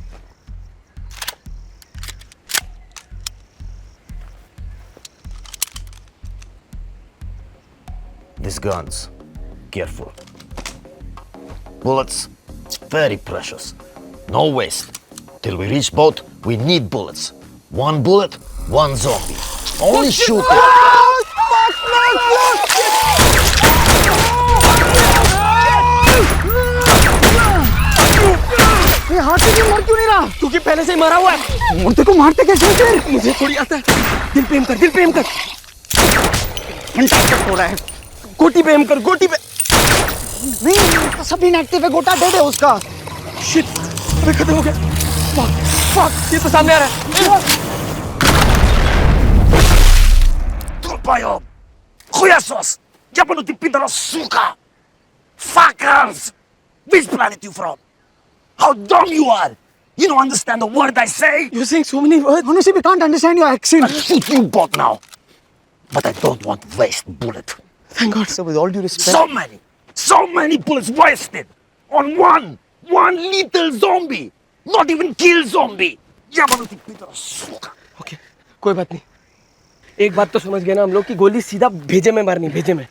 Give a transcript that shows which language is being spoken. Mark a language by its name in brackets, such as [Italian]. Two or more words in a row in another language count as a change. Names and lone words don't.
[English] These guns. Careful. Bullets. It's very precious. No waste. Till we reach boat, we need bullets. One bullet, one zombie. Only shoot it. [Hindi] ये हाथ से क्यों मर क्यों नहीं रहा? क्योंकि पहले से ही मरा हुआ है। मुर्दे को मारते कैसे हैं फिर? मुझे थोड़ी आता है। दिल पे एम कर, दिल पे एम कर। घंटा तक हो रहा है। गोटी पे एम कर, गोटी पे। नहीं, उसका सब इनएक्टिव है, गोटा डेड है उसका। शिट, अबे खत्म हो गया। फक, ये तो सामने आ रहा है। [Polish] Trupają! Chujasos! Ja panu ty pidoro suka! [English] Fuckers! Which planet you from? How dumb you are! You don't understand a word I say! You're saying so many words. Honestly, we can't understand your accent. I'll shoot you both now! But I don't want to waste bullet. Thank God. So with all due respect, So many bullets wasted! On one little zombie! Not even kill zombie! [Polish] Ja panu ty pidoro suka! [Hindi] Okay, कोई बात नहीं। एक बात तो समझ गए ना हम लोग कि गोली सीधा भेजे में मारनी, भेजे में।